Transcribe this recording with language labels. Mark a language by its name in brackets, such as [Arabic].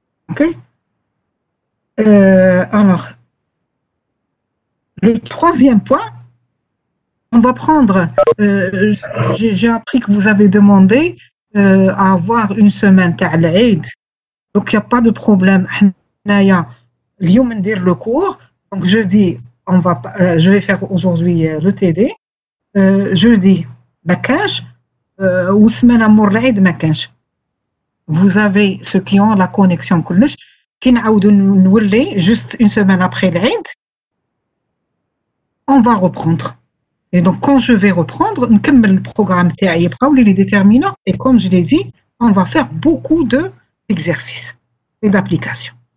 [French] Ok. Alors, le troisième point, on va prendre, j'ai appris que vous avez demandé à avoir une semaine [Arabic] تاع العيد. [French] Donc, il n'y a pas de problème. [Arabic] حنايا اليوم ندير [French] le cours. Donc, jeudi, je vais faire aujourd'hui le TD. [Arabic] Jeudi, ما كانش. وسمانة مور العيد ما كانش. [French] Vous avez ceux qui ont la connexion [Arabic] كلش كي نعاودو نولي [French] juste une semaine après العيد on va reprendre. Et donc quand je vais reprendre [Arabic] نكمل البروغرام تاعي يبقاو [French] لي déterminants et comme je l'ai dit on va faire beaucoup de exercices et d'applications.